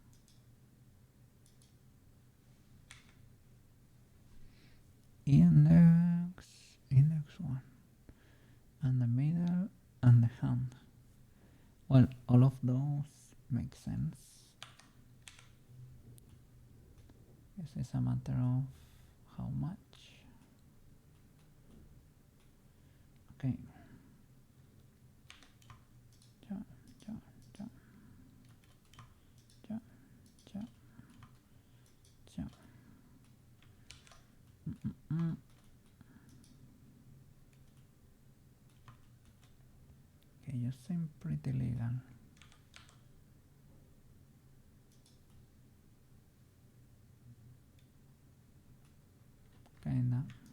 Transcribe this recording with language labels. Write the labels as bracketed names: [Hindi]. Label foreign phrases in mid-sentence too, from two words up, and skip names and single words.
[English] Index 1, and the middle, and the hand. Well, all of those make sense. Guess it's a matter of how much. Okay. [German] Ja, ja, ja. Ja, ja, ja. [English] Okay, you seem pretty legal. Kinda.